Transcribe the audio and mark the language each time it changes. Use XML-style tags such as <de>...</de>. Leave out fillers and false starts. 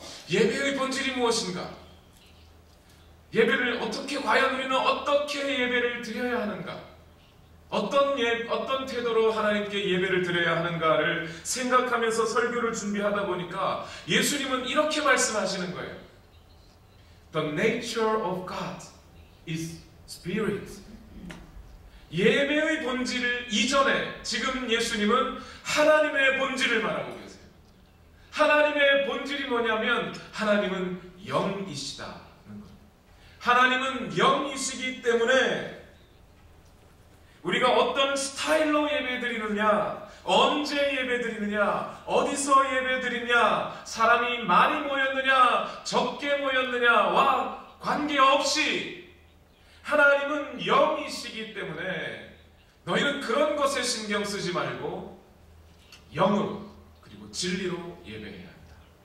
<ko>예배의 본질이 무엇인가? 예배를 과연 우리는 어떻게 예배를 드려야 하는가? 어떤 태도로 하나님께 예배를 드려야 하는가를 생각하면서 설교를 준비하다 보니까 예수님은 이렇게 말씀하시는 거예요.</ko> <en>The nature of God is spirit.</en> <ko>예배의 본질을 이전에 지금 예수님은 하나님의 본질을 말하고 계세요. 하나님의 본질이 뭐냐면 하나님은 영이시다. 하나님은 영이시기 때문에 우리가 어떤 스타일로 예배드리느냐, 언제 예배드리느냐, 어디서 예배드리냐, 사람이 많이 모였느냐, 적게 모였느냐와 관계없이 하나님은 영이시기 때문에 너희는 그런 것에 신경 쓰지 말고 영으로 그리고 진리로 예배해야 한다.</ko>